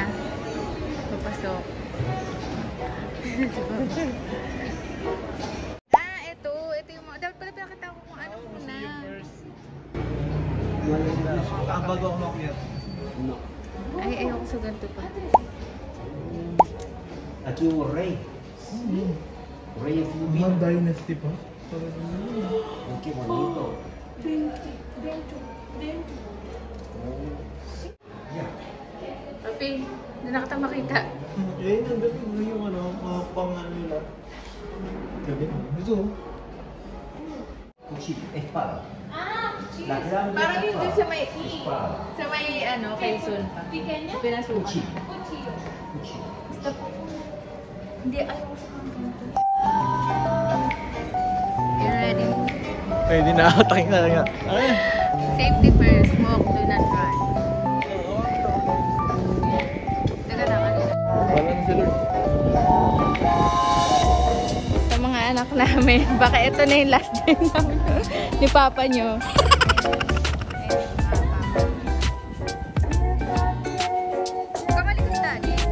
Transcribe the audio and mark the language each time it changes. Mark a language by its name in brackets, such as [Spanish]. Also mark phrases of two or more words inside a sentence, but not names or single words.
[Filipino] Papasok. Ito yung mga. Dapat pala pinakita ko kung ano muna. Bago ako makuya. Ay, ayoko sa ganito pa. [Portuguese] Aqui o rei. O rei é filipino. [Filipino] Mga dynasty pa. [Spanish] Que bonito. [Filipino] Papi, hindi na kita makita. Eh, nandun yung ano, pang ano nila. Gabi. Ito. [Spanish] Cuchillo, espada. La [Filipino] Parang [Spanish] grande [Filipino] yun dun [Spanish] espada. [Filipino] sa may Quezon pa. Pinasukan. [Spanish] Cuchillo. Cuchillo. [Filipino] Hindi, ayaw ko sa ganito. [English] You ready? [Filipino] Pwede na. Taking na lang nga. Ay. [English] Safety first, smoke, do not run. [Filipino] Teka na, kanina. Wala na si Lord. Sa mga anak namin, baka ito na yung last day namin ni Papa nyo. Kamalikot tali.